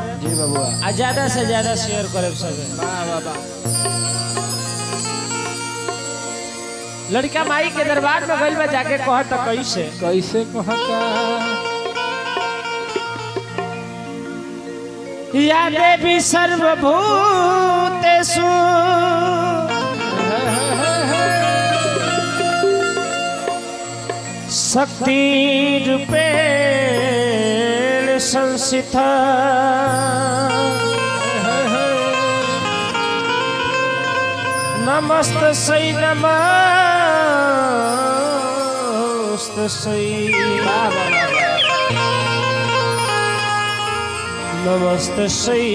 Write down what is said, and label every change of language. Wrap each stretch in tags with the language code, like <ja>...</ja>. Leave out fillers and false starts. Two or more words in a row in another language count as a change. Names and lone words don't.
<bho>जी बाबू, आ ज्यादा से ज्यादा शेयर करब सब। लड़का माई के दरबार में गइल बा, जाके कहत कैसे कैसे कहता</bho> <sa>या देवी सर्वभूतेषु शक्ति रूपेण संस्थिता नमस्तस्यै नमस्तस्यै नमस्तस्यै</sa>